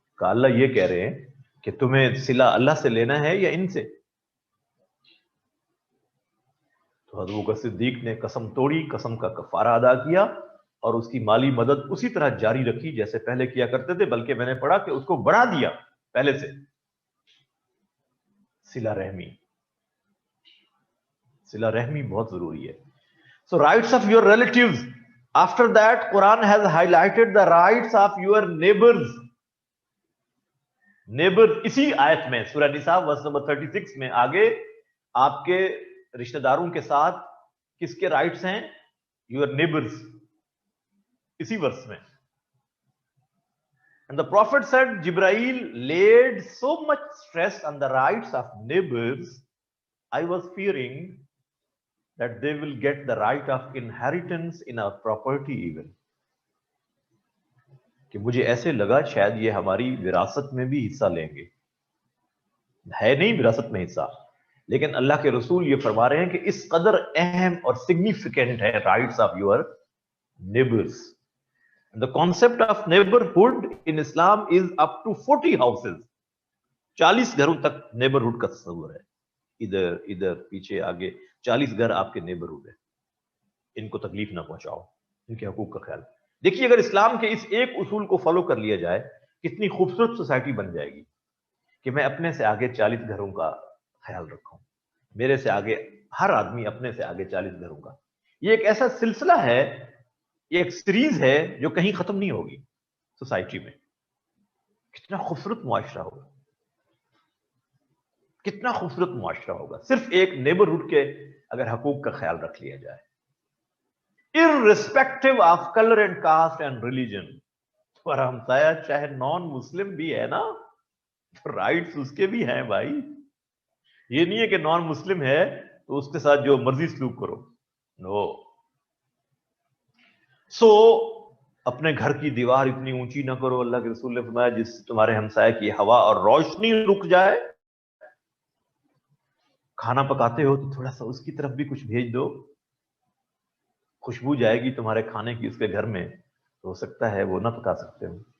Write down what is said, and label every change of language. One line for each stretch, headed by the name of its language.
Urdu: کہا اللہ یہ کہہ رہے ہیں کہ تمہیں صلہ اللہ سے لینا ہے یا ان سے؟ تو حضرت ابوبکر صدیق نے قسم توڑی، قسم کا کفارہ ادا کیا اور اس کی مالی مدد اسی طرح جاری رکھی جیسے پہلے کیا کرتے تھے، بلکہ میں نے پڑھا کہ اس کو بڑھا دیا پہلے سے. صلہ رحمی، صلہ رحمی بہت ضروری ہے.
English: So rights of your relatives. After that, Quran has highlighted the rights of your neighbors.
Urdu: Neighbors اسی آیت میں سورہ نساء
English: verse number 36
Urdu: میں آگے آپ کے رشتہ داروں کے ساتھ کس کے رائٹس ہیں؟
English: your neighbors.
Urdu: اسی ورس میں.
English: And the Prophet said, Jibrail laid so much stress on the rights of neighbors, I was fearing that they will get the right of inheritance in our property even.
Urdu: کہ مجھے ایسے لگا شاید یہ ہماری وراثت میں بھی حصہ لیں گے. ہے نہیں وراثت میں حصہ، لیکن اللہ کے رسول یہ فرما رہے ہیں کہ اس قدر اہم اور سگنیفیکینٹ ہے
English: Rights of your neighbours. The concept of neighborhood in Islam is up to 40 houses.
Urdu: 40 گھروں تک نیبرہڈ کا تصور ہے. ادھر ادھر پیچھے آگے 40 گھر آپ کے نیبرہڈ ہے. ان کو تکلیف نہ پہنچاؤ، ان کے حقوق کا خیال. دیکھیے اگر اسلام کے اس ایک اصول کو فالو کر لیا جائے کتنی خوبصورت سوسائٹی بن جائے گی کہ میں اپنے سے آگے 40 گھروں کا خیال رکھوں، میرے سے آگے ہر آدمی اپنے سے آگے 40 گھروں کا. یہ ایک ایسا سلسلہ ہے، یہ ایک سیریز ہے جو کہیں ختم نہیں ہوگی سوسائٹی میں. کتنا خوبصورت معاشرہ ہوگا، کتنا خوبصورت معاشرہ ہوگا صرف ایک نیبرہڈ کے اگر حقوق کا خیال رکھ لیا جائے.
English: irrespective of color and caste and religion.
Urdu: تمہارا ہمسایہ چاہے نان مسلم بھی ہے نا، رائٹس اس کے بھی ہیں بھائی. یہ نہیں ہے کہ نان مسلم ہے تو اس کے ساتھ جو مرضی سلوک کرو.
English: No.
Urdu: سو اپنے گھر کی دیوار اتنی اونچی نہ کرو. اللہ کے رسول نے فرمایا جس سے تمہارے ہمسائے کی ہوا اور روشنی رک جائے. کھانا پکاتے ہو تو تھوڑا سا اس کی طرف بھی کچھ بھیج دو، خوشبو جائے گی تمہارے کھانے کی اس کے گھر میں، تو ہو سکتا ہے وہ نہ پکا سکتے ہو.